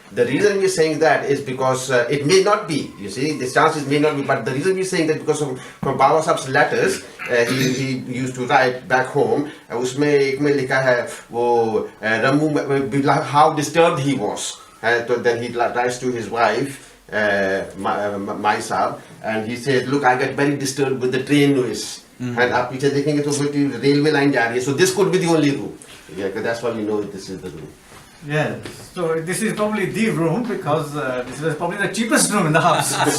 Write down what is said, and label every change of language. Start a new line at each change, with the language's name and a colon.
English: The reason we're saying that is because it may not be, you see, the chances may not be, but the reason we're saying that because of from Baba Sahib's letters, he used to write back home,
Hindi: उसमें एक में लिखा है वो
English: Ramu, how disturbed he was. So then he writes to his wife, Mai Sahib, and he said, look, I get very disturbed with the train noise.
Hindi: And आप पीछे देखेंगे तो railway line जा रही है.
English: So this could be the only room. Yeah, that's why we know this is the room. Yes, so this is probably the room because this was probably the cheapest room in the house.